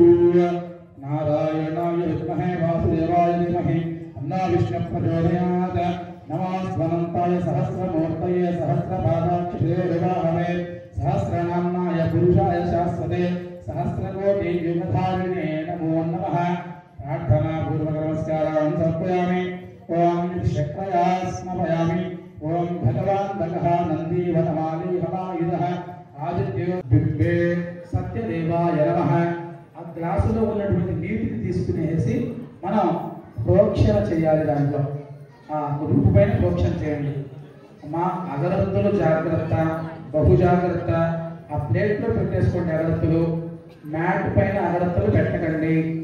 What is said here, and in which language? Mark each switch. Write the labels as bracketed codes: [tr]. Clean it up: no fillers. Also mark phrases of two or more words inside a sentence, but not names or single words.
[sa] नारायणाय विद्महे वासुदेवाय धीमहि तन्नो विष्णुः प्रचोदयात् नमस्वनन्ताय सहस्रमूर्तये सहस्रपादाक्षिरे सहस्रनाम्नाय पुरुषाय शाश्वते सहस्रकोटियुगधारिणे नमो नमः प्रार्थना पूर्वक नमस्कारान् समर्पयामि ओम शक्रया स्मयामि ओम भगवान् भगः नन्दीवनमाली हवायुधः आदित्यो बिंबे सत्यदेवाय नमः [te] ఆ గ్లాసులో ఉన్నటువంటి నీటిని తీసుకునేసి మనం ప్రోక్షణ చేయాలి దాంట్లో ఆ రూపు పైన ప్రోక్షణ చేయండి మా అగరత్తులు జాగ్రత్త బహు జాగ్రత్త ఆ ప్లేట్లో పెట్టేసుకోండి అగరత్తులు మ్యాట్ పైన అగరత్తులు పెట్టకండి